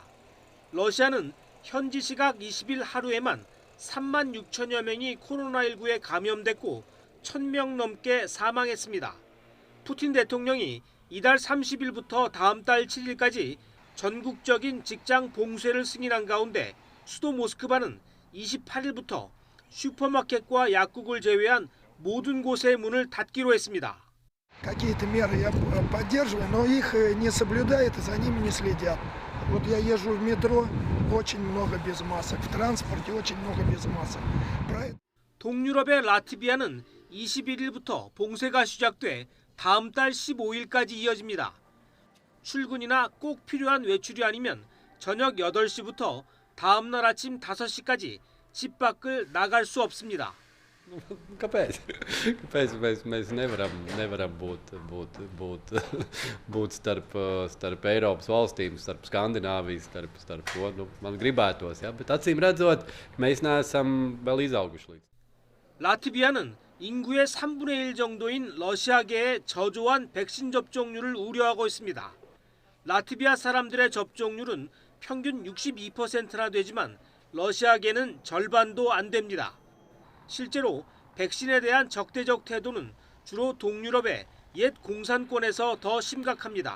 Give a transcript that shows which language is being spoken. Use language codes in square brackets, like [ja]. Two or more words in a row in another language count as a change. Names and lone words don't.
[ko] 러시아는 현지 시각 20일 하루에만 3만 6천여 명이 코로나19에 감염됐고 1,000명 넘게 사망했습니다. 푸틴 대통령이 이달 30일부터 다음 달 7일까지 전국적인 직장 봉쇄를 승인한 가운데 수도 모스크바는 28일부터 슈퍼마켓과 약국을 제외한 모든 곳의 문을 닫기로 했습니다. [ru] Какие-то меры я поддерживаю, но их не соблюдают и за ними не следят. Вот я езжу в метро, очень много без масок, в транспорте очень много без масок. [ko] 동유럽의 라트비아는 21일부터 봉쇄가 시작돼 다음 달 15일까지 이어집니다. 출근이나 꼭 필요한 외출이 아니면 저녁 8시부터 다음 날 아침 5시까지 집 밖을 나갈 수 없습니다. [lv] Kāpēc? Kāpēc mēs nevaram būt starp Eiropas valstīm, starp Skandināviju, starp to? Man gribētos, ja? Bet acīm redzot, mēs neesam vēl izauguši līdz. [ko] 라트비아는 인구의 3분의 1 정도인 러시아계의 저조한 백신 접종률을 우려하고 있습니다. 라트비아 사람들의 접종률은 평균 62%나 되지만 러시아계는 절반도 안 됩니다. 실제로 백신에 대한 적대적 태도는 주로 동유럽의 옛 공산권에서 더 심각합니다.